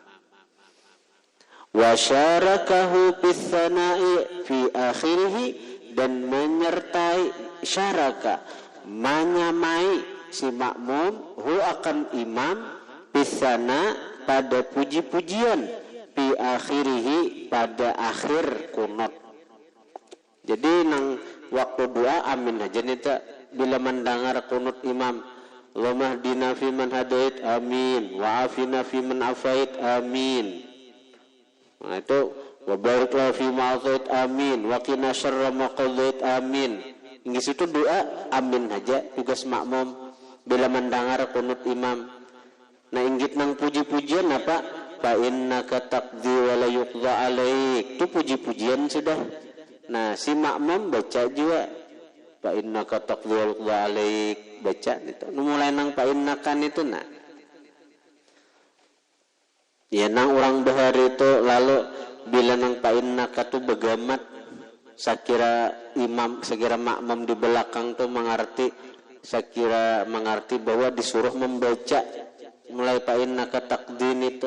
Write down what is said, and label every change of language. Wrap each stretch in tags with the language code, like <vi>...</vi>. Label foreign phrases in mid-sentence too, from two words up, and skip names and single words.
<ar>وشاركه بالثناء في آخره,</ar> <bjn>dan menyertai syaraka menyamai si makmum hu akan imam bisana pada puji-pujian</bjn> <ar>في آخره</ar> <bjn>pada akhir kunut. Jadi nang waktu doa amin aja nih tak, bila mendengar kunut imam</bjn> <ar>اللهم اهدنا فيمن هديت آمين وعافنا فيمن عافيت آمين.</ar> <bjn>Nah itu</bjn> <ar>وبارك لنا فيما أعطيت آمين وقنا شر ما قضيت آمين.</ar> <bjn>Di situ doa amin aja tugas makmum bila mendengar kunut imam. Nah inggit nang puji-pujian apa?</bjn> <ar>فإنك تقضي ولا يقضى عليك.</ar> <bjn>Itu puji-pujian sudah. Nah si makmum baca juga</bjn> <ar>فإنك تقضي ولا يقضى عليك,</ar> <bjn>baca itu. Mulai nang</bjn> <ar>فإنك</ar> <bjn>itu nah. Ya nang orang bahari itu lalu bila nang</bjn> <ar>فإنك</ar> <bjn>tu begamat Sakira makmum di belakang tuh mengerti bahwa disuruh membaca mulai</bjn> <ar>فإنك تقضي</ar> <bjn>itu.</bjn>